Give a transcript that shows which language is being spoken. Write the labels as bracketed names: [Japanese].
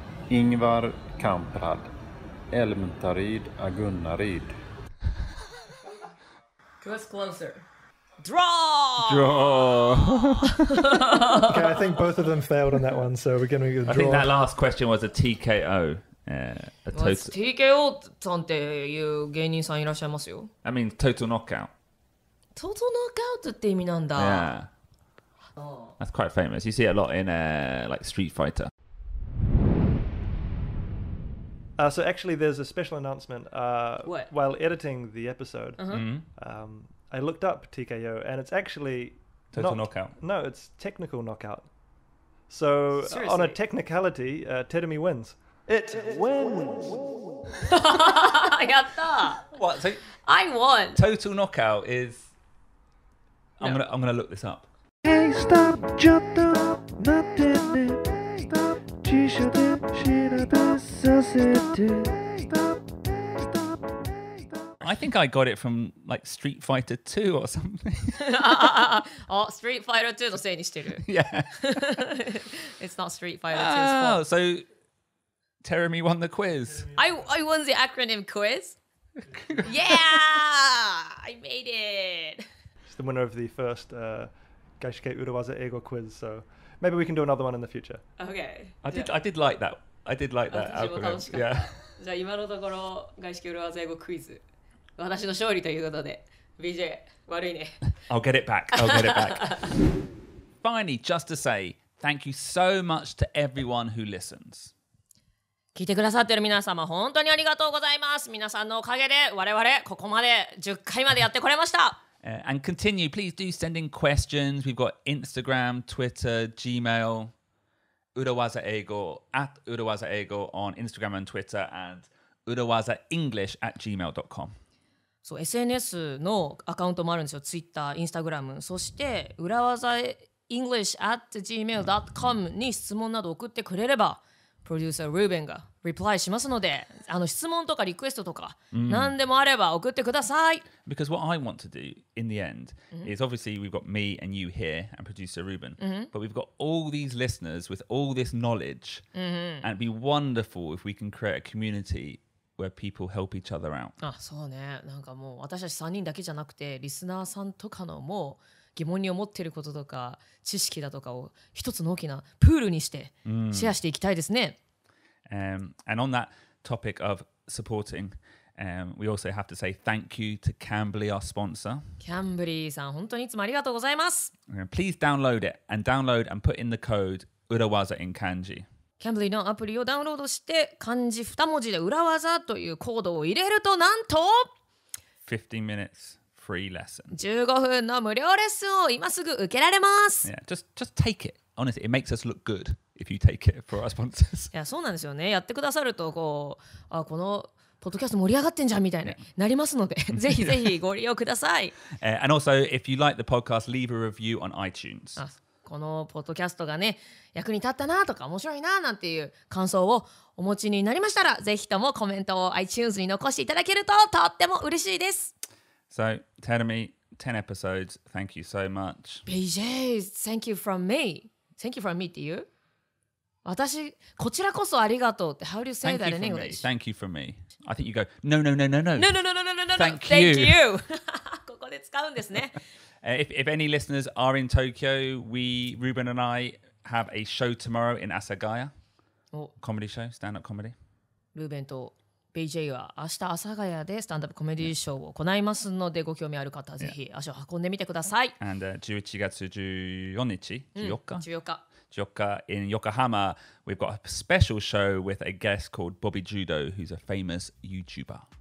[English] Ingvar Kamprad, Elmtarid, Agunnarid. Who's closer? Draw! Okay, I think both of them failed on that one, so we're going to draw. I think that last question was a TKO. [Japanese] TKO さんっていう芸人さんいらっしゃいますよ。 [English] I mean, total knockout. Total knockout [Japanese] って意味なんだ。 [English] Yeah. That's quite famous. You see it a lot in like Street Fighter. So actually, there's a special announcement. What? While editing the episode, I looked up TKO, and it's actually Total knockout. No, it's technical knockout. So on a technicality, Terumi wins. It wins. [Japanese] やった [English] What? So I won. total knockout is. I'm gonna look this up. Hey, stop, [Japanese] ちょっと待ってね。辞書で調べさせて。 [English] I think I got it from like Street Fighter 2 or something. [Japanese] あ、Street Fighter 2のせいにしてる。 [English] Yeah. It's not Street Fighter 2's fault. Oh, so Terumi won the quiz. I won the acronym quiz. Yeah! I made it. She's the winner of the first Gaishike Urawaza Eigo quiz, so maybe we can do another one in the future. Okay. I did like that. I did like that [Japanese] 私も楽し [English] algorithm. [Japanese] かった。 [English] Yeah. [Japanese] じゃあ今のところ外資系裏技英語クイズ私の勝利ということで BJ 悪いね。 [English] I'll get it back. Finally, just to say thank you so much to everyone who listens. [Japanese] 聞いてくださってる皆様本当にありがとうございます。皆さんのおかげで我々ここまで10回までやってこれました。 [English] And continue, please do send in questions. We've got Instagram, Twitter, Gmail, Urawaza Eigo, at Urawaza Eigo on Instagram and Twitter, and urawazaenglish@gmail.com. [Japanese] そう SNS のアカウントもあるんですよ。Twitter、Instagram、そして裏技 English@gmail.com に質問など送ってくれればプロデューサールーベンがリプライしますので、質問とかリクエストとか、何でもあれば送ってください。 [English] Because what I want to do in the end is obviously we've got me and you here and producer Ruben, but we've got all these listeners with all this knowledge, and it'd be wonderful if we can create a community where people help each other out. [Japanese] あ、そうね。なんかもう私たち3人だけじゃなくてリスナーさんとかのもう疑問に思っていることとか知識だとかを一つの大きなプールにしてシェアしていきたいですね。 [English] And on that topic of supporting, We also have to say thank you to Cambly, our sponsor. [Japanese] キャンブリーさん、本当にいつもありがとうございます。 [English] Please download it and put in the code urawaza in kanji. [Japanese] キャンブリーのアプリをダウンロードして漢字2文字で裏技というコードを入れるとなんと [English] 15 minutes free lesson. [Japanese] 15分の無料レッスンを今すぐ受けられます。 [English] Yeah, just take it. Honestly, it makes us look good if you take it for our sponsors. [Japanese] いや、そうなんですよね。やってくださるとこのポッドキャスト盛り上がってんじゃんみたいになりますので、ぜひぜひご利用ください。 [English] And also, if you like the podcast, leave a review on iTunes. [Japanese] このポッドキャストがね、役に立ったなとか面白いななんていう感想をお持ちになりましたら、ぜひともコメントを iTunes に残していただけるととっても嬉しいです。 [English] So, Terumi, 10 episodes. Thank you so much. BJ, thank you from me. Thank you from me [Japanese] っていう私、こちらこそありがとうって [English] How do you say that in English? Thank you from me. I think you go, no. Thank you. [Japanese] ここで使うんですね。 [English] If any listeners are in Tokyo, Ruben and I have a show tomorrow in Asagaya. Comedy show, stand-up comedy. [Japanese] ルーベンとBJ は明日阿佐ヶ谷でスタンダップコメディショーを行いますので、ご興味ある方はぜひ足を運んでみてください。 [English] And [Japanese] 11月14日、14日 [English] in Yokohama, we've got a special show with a guest called Bobby Judo, who's a famous YouTuber.